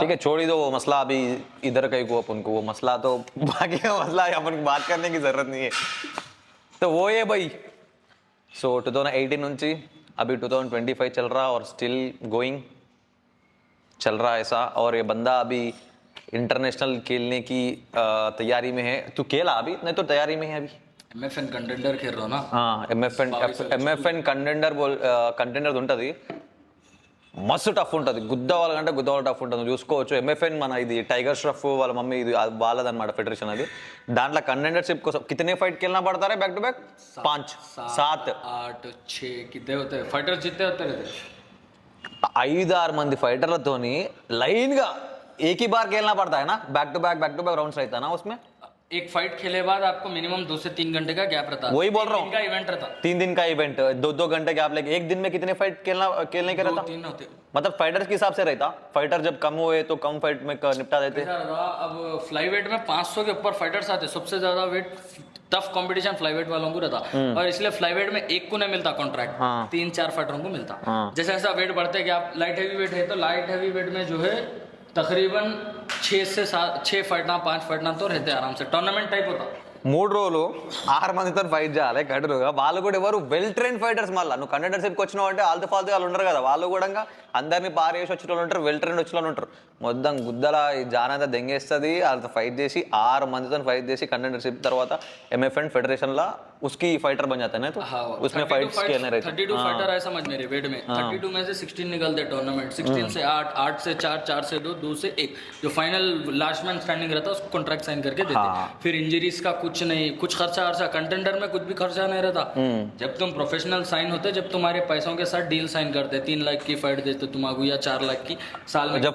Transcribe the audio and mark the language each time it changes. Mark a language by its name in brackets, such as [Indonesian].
[Hindi] ठीक है छोड़ ही दो वो मसला, अभी इधर कहीं को अपन को वो मसला तो बाकी का मसला है, अपन को बात करने की जरूरत नहीं है। तो वो है भाई। सो 2018 నుంచి अभी 2025 चल रहा और स्टिल गोइंग चल रहा ऐसा। और ये बंदा अभी इंटरनेशनल खेलने की तैयारी में है। तू खेला अभी? नहीं तो तैयारी में है अभी। MFN कंटेंडर खेल रहा ना। [Telugu] हाँ MFN కంటెండర్ ఉంటుంది, మస్తు టఫ్ ఉంటుంది. గుద్దవాళ్ళకంటే టఫ్ ఉంటుంది, నువ్వు చూసుకోవచ్చు. MFN మన ఇది టైగర్ ష్రఫ్ వాళ్ళ మమ్మీ ఇది వాళ్ళదన్నమాట ఫెడరేషన్ అది. దాంట్లో కంటెండర్షిప్ కోసం [Hindi] कितने फाइट खेलना पड़ता है बैक टू बैक? 5 7 8 6 कितने होते हैं फाइटर, जितने होते रहते [Telugu] 5-6 మంది ఫైటర్లతోని లైన్ గా [Hindi] एक ही बार खेलना पड़ता है ना, बैक टू बैक राउंड्स रहता है ना उसमें। एक फाइट खेले बाद आपको मिनिमम 2 से 3 घंटे का गैप रहता है। वही बोल रहा हूँ। इनका इवेंट रहता 3 दिन का इवेंट, 2-2 घंटे गैप लेके एक दिन में कितने फाइट खेलने का रहता? 2-3 होते। मतलब फाइटर्स के हिसाब से रहता, फाइटर जब कम हुए तो कम फाइट में निपटा देते। ऐसा रहा, अब फ्लाई वेट में 500 के ऊपर फाइटर्स आते, सबसे ज्यादा wait tough competition fly wait वालों को रहता, और इसलिए फ्लाई वेट में एक को नहीं मिलता कॉन्ट्रैक्ट, 3-4 फाइटरों को मिलता। जैसे ऐसा वेट बढ़ते कि आप लाइट हैवी वेट है तो लाइट हैवी वेट में जो है तकरीबन 6 से 7 6 फाइटना 5 फाइटना तो रहते आराम से, टूर्नामेंट टाइप होता। [Telugu] 3 రోజులు 6 మందితో ఫైట్ చేయాలి కడురుగా. వాళ్ళు కూడా ఎవరు వెల్ ట్రైన్ ఫైటర్స్. మళ్ళీ నువ్వు కంటెండర్షిప్కి వచ్చినావు అంటే ఆల్తో ఫాల్తూ వాళ్ళు ఉండరు కదా, వాళ్ళు కూడా అందరినీ పారేసి వచ్చిన వాళ్ళు ఉంటారు, వెల్ ట్రైన్ వచ్చిన వాళ్ళు ఉంటారు. మొత్తం గుద్దల ఈ జానంతా దెంగేస్తుంది, వాళ్ళతో ఫైట్ చేసి 6 మందితో ఫైట్ చేసి కంటెండర్షిప్ తర్వాత MFN [Hindi] फेडरेशन ला उसकी फाइटर बन जाता है ना, तो उसमें फाइट्स खेलने रहते 32 फाइटर है समझ मेरे वेट में, 32 में से 16 निकलते टूर्नामेंट, 16 से 8, 8 से 4, 4 से 2, 2 से 1, जो फाइनल लास्ट मैन स्टैंडिंग रहता है उसको कॉन्ट्रैक्ट साइन करके देते। फिर इंजरीज का कुछ नहीं, कुछ खर्चा कंटेंडर में कुछ भी खर्चा नहीं रहता। जब तुम प्रोफेशनल साइन होते, जब तुम्हारे पैसों के साथ डील साइन करते, 3 लाख की फाइट देते तुम्हारे या 4 लाख की साल में,